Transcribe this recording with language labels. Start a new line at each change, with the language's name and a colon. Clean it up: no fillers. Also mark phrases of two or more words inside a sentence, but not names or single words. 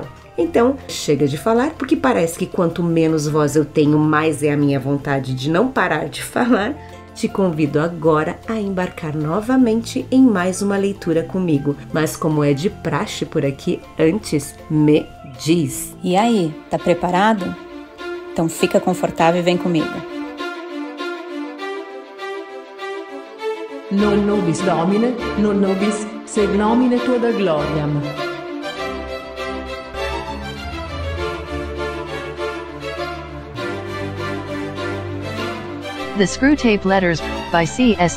Portuguese: Então, chega de falar, porque parece que quanto menos voz eu tenho, mais é a minha vontade de não parar de falar. Te convido agora a embarcar novamente em mais uma leitura comigo. Mas como é de praxe por aqui, antes me diz. E aí, tá preparado? Então fica confortável e vem comigo.
Latin: Non nobis Domine, non nobis sed nomine tua da gloriam.
English: The Screwtape Letters, by C.S.